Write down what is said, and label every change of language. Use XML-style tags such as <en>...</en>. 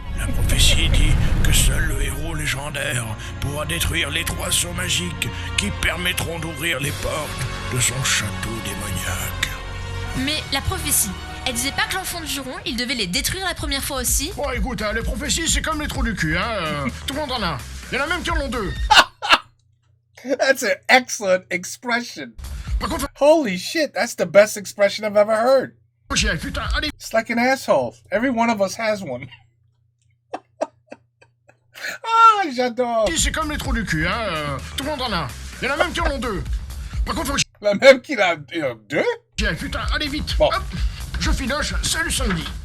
<fr>La prophétie dit que seul le héros légendaire pourra détruire les 3 sauts magiques qui permettront d'ouvrir les portes de son château démoniaque. Mais la prophétie, elle disait pas que l'enfant de Juron, il devait les détruire la première fois aussi? Bon écoute, les prophéties c'est comme les trous du cul, tout le monde en a. Il y en a même qui en ont 2.</fr> <en>That's an excellent expression.</en> <fr>Par contre,</fr> <en>Holy shit, that's the best expression I've ever heard.</en> <fr>faut chier, putain, allez.</fr> <en>It's like an asshole. Every one of us has one.</en> <fr>Ah, j'adore. C'est comme les trous du cul, tout le monde en a. Il y en a même qui en ont 2. Par contre, faut La même qu'il a deux? chier, putain, allez vite. Bon. Hop, je filoche, salut samedi.</fr>